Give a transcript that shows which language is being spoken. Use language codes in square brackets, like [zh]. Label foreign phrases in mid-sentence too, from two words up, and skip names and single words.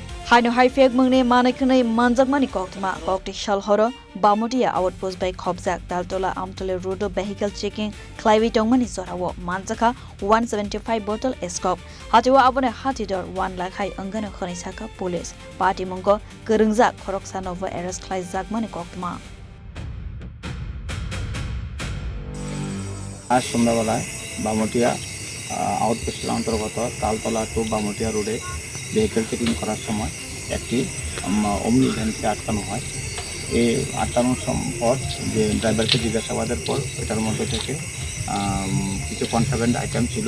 [trp] Haino haifek mengne manakne manjakmani koktma kokti shalhoro Bamutia Outpost by Khobjak Taltala Amtali Road [en] vehicle checking [trp] Khlaiwi tongmani zorawo Manjakha 175 bottle Eskuf hatiwa abone hatidor 1 lakh hai angana khonisaka [en] police party [trp] mongo kerungjak khoroksa novo arrest Khlaijak mani koktma [bn] आज সন্ধ্যাবেলায় বামুটিয়া আউটপোস্টের অন্তর্গত তালতলা টু বামুটিয়া রোডে [en] vehicle checking [bn] করার সময় একটি অমনি ভ্যানকে আটকানো হয়। এই আটকানোর পর যে ড্রাইভারকে জিজ্ঞাসাবাদের পর এটার মধ্যে থেকে কিছু [en] contraband item [bn] ছিল।